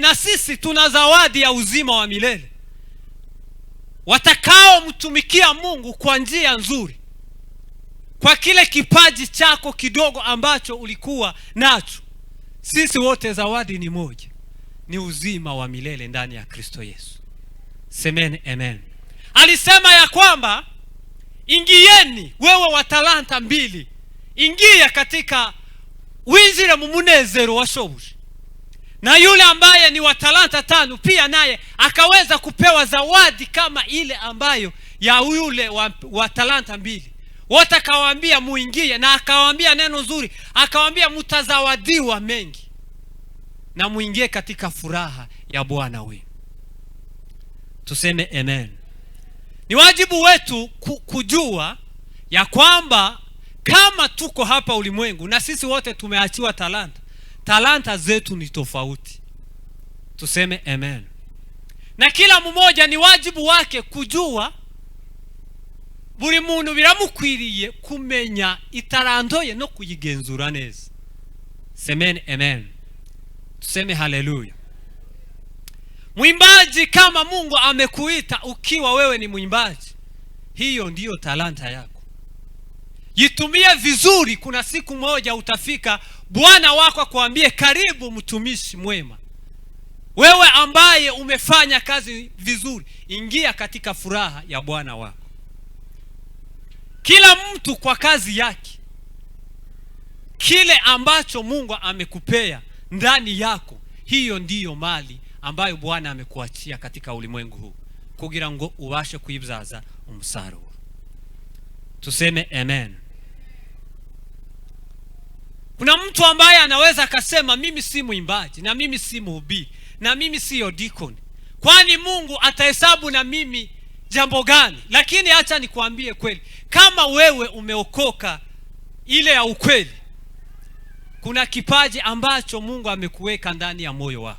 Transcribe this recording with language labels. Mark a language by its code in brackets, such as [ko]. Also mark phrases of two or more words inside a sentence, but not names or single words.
[sw] Na sisi tuna zawadi ya uzima wa milele. Watakao mtumikia Mungu kwa njia nzuri, kwa kile kipaji chako kidogo ambacho ulikuwa nacho, sisi wote zawadi ni moja, ni uzima wa milele ndani ya Kristo Yesu. Semeni amen. Alisema ya kwamba ingieni, wewe wa talanta 2, ingia katika [rn] winzire mu munezero wa shobuja. [sw] Na yule ambaye ni wa talanta 5 pia naye akaweza kupewa zawadi kama ile ambayo ya yule wa talanta 2. Wote akawaambia muingie, na akawaambia neno nzuri, akawaambia mtazawadiwa mengi na muingie katika furaha ya Bwana wenu. Tuseme amen. Ni wajibu wetu kujua ya kwamba kama tuko hapa ulimwengu na sisi wote tumeachiwa talanta zetu ni tofauti. Tuseme amen. Na kila mmoja ni wajibu wake kujua [rn] buri muntu biramukwiriye kumenya itarantoye no kuyigenzura neza. [sw] Semeni amen. Tuseme haleluya. Mwimbaji, kama Mungu amekuita ukiwa wewe ni mwimbaji, hiyo ndiyo talanta yako. Jitumie vizuri. Kuna siku moja utafika Bwana wako akwambie, karibu mtumishi mwema. Wewe ambaye umefanya kazi vizuri, ingia katika furaha ya Bwana wako. Kila mtu kwa kazi yake, kile ambacho Mungu amekupea ndani yako, hiyo ndiyo mali ambayo Bwana amekuachia katika ulimwengu huu, [rn] kugira ngo ubashe kuibyaza umusaruro. [sw] Tuseme amen. Kuna mtu ambaye anaweza akasema mimi si mwimbaji, na mimi si mhubiri, na mimi si deacon, kwani Mungu atahesabu na mimi jambo gani? Lakini acha nikwambie kweli, kama wewe umeokoka ile ya ukweli, kuna kipaji ambacho Mungu amekuweka ndani ya moyo wako.